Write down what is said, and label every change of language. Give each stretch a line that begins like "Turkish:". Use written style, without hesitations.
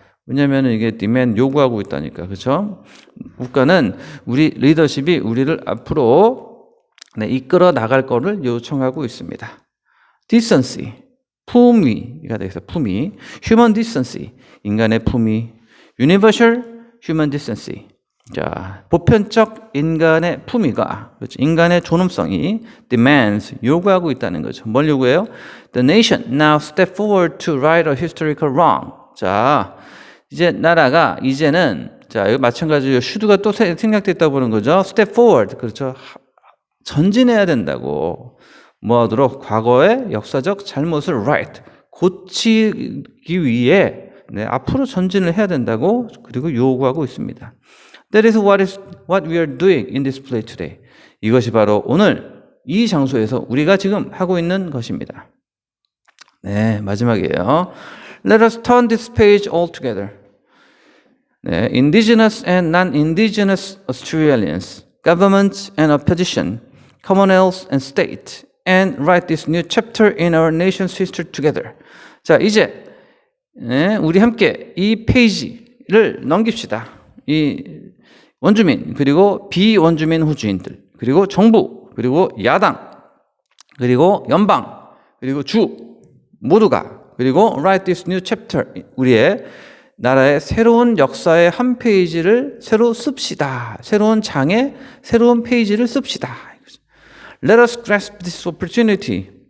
Korean: 왜냐하면 이게 demand 요구하고 있다니까, 그렇죠? 국가는 우리 리더십이 우리를 앞으로 이끌어 나갈 거를 요청하고 있습니다. decency, 품위가 되겠어요.
English: 품위, human decency,
Korean: 인간의 품위,
English: universal human decency.
Korean: 자, 보편적 인간의 품위가, 그렇죠? 인간의 존엄성이 demands, 요구하고 있다는 거죠. 뭘 요구해요?
English: The nation now step forward to right a historical wrong.
Korean: 자, 이제 나라가 이제는, 자, 여기 마찬가지로 should가 또 생략됐다고 보는 거죠.
English: step forward,
Korean: 그렇죠? 전진해야 된다고. 뭐 하도록? 과거의 역사적 잘못을 right, 고치기 위해 앞으로 전진을 해야 된다고 그리고 요구하고 있습니다.
English: That is what we are doing in this place today.
Korean: 이것이 바로 오늘 이 장소에서 우리가 지금 하고 있는 것입니다. 네, 마지막이에요.
English: Let us turn this page all together. 네, indigenous and non-indigenous Australians, government and opposition, commonwealth and state, and write this new chapter in our nation's history together.
Korean: 자, 이제 우리 함께 이 페이지를 넘깁시다. 이 원주민, 그리고 비원주민 호주인들, 그리고 정부, 그리고 야당, 그리고 연방, 그리고 주 모두가, 그리고
English: write this new chapter,
Korean: 우리의 나라의 새로운 역사의 한 페이지를 새로 씁시다. 새로운 장에 새로운 페이지를 씁시다.
English: Let us grasp this opportunity.